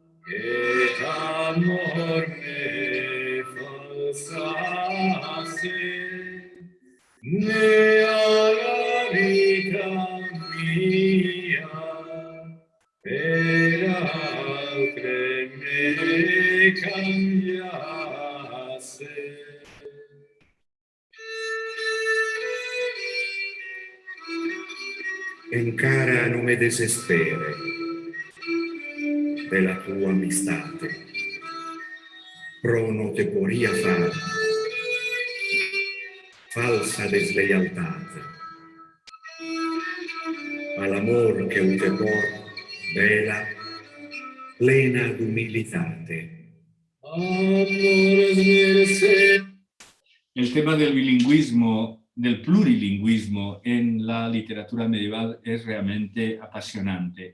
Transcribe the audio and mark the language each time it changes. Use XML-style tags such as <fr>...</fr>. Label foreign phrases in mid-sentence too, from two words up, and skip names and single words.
<it>et amor me falsasse, ne alla vita mia, per altre me cambiasse.</it> <ca>Encara non me desespere della tua amistade, pro no te poría far falsa deslealtade, al amor que te por vela, plena d'umilitate.</ca> <es>El tema del bilingüismo, del plurilingüismo en la literatura medieval es realmente apasionante.</es>